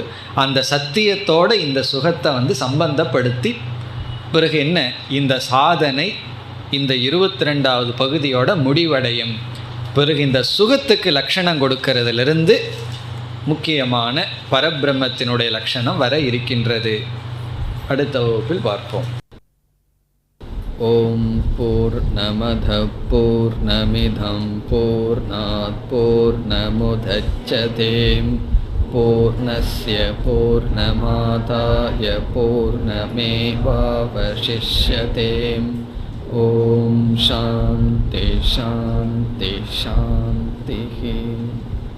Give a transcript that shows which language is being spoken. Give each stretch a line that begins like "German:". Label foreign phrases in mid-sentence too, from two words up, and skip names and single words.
Tamil: அந்த சத்தியத்தோடு இந்த சுகத்தை சம்பந்தப்படுத்தி பிறகு என்ன, இந்த சாதனை இந்த 22வது பகுதியோட முடிவடையும். பிறகு இந்த சுகத்துக்கு லட்சணம் கொடுக்கறதிலிருந்து முக்கியமான பரபிரம்மத்தினுடைய லட்சணம் வர இருக்கின்றது. அடுத்த வகுப்பில் பார்ப்போம்.
Sanskrit: ओम् पूर्णमदः पूर्णमिदं पूर्णात् पूर्णमुदच्यते पूर्णस्य पूर्णमादाय पूर्णमेवावशिष्यते. ओम् शान्ति शान्ति शान्ति.